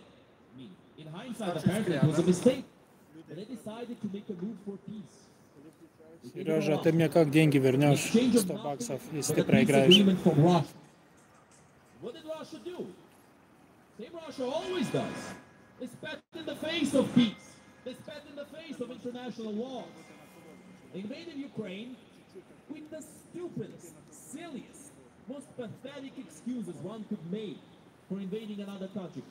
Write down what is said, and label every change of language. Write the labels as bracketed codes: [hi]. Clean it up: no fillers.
[en] I mean, in hindsight, apparently it was a mistake. But they decided to make a move for peace. [ru] Сережа, ты мне как деньги вернешь? 100 баксов, если ты проиграешь. [en] What did Russia do? Same Russia always does. They spat in the face of peace. They spat in the face of international laws. They invaded Ukraine with the stupidest, silliest, most pathetic excuses one could make for invading another country.